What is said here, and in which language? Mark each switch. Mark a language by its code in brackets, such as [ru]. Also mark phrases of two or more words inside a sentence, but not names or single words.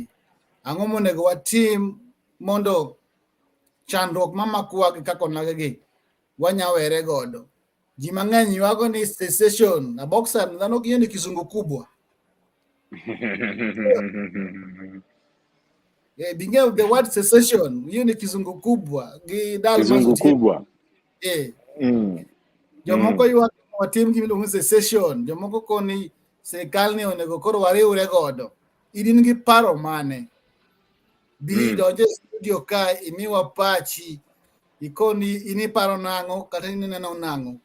[luo] Ang'o monego watim mondo chandruok mamakwa gi kaka Onagi gi wanyawere godo? Ji mang'eny ywago ni secession, Aboksan dhano ging'e [sw] ni kisungu kubwa. [en] Bing'e the word secession, [sw] hiyo ni kisungu kubwa. Kizungu kubwa. [luo] Jomoko ywak watim gimiluongo ni secession, jomoko koni sirikal ni onego koro wariwre godo. Idin gi paro mane? Bi donje studio ka, imiwa pachi, ikoni iniparo nang'o kata ineno nang'o.